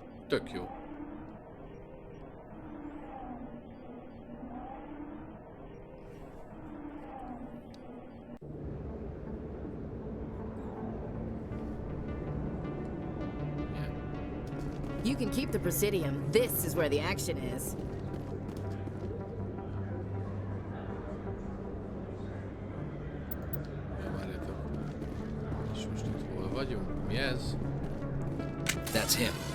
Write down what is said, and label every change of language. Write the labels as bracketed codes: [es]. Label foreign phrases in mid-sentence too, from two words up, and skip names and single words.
[hu] Tök jó. [en] You can keep the Presidium. This is where the action is. [hu] Várjátok. És most itt hol vagyunk? Mi ez? [en] That's him.